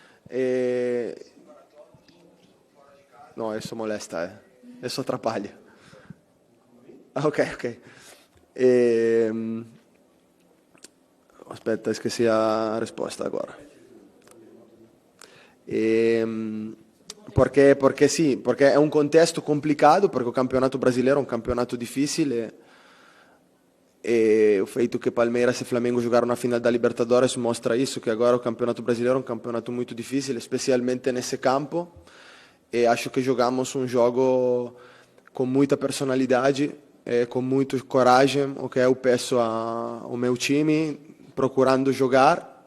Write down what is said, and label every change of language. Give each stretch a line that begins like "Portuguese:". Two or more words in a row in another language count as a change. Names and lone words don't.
Portuguese: Não, isso molesta, isso atrapalha. Ok. aspetta, esqueci a risposta agora. Porque sì,
Italian: perché è un contesto complicato, perché
Portuguese: o
Italian: campionato brasileiro è un campionato difficile
Portuguese: e o feito che Palmeiras e Flamengo jogaram na final da Libertadores mostra isso, que agora o campeonato brasileiro é um campeonato muito difícil, especialmente nesse campo, e acho que jogamos um jogo com muita personalidade, com muita coragem, o que eu peço ao meu time, procurando jogar.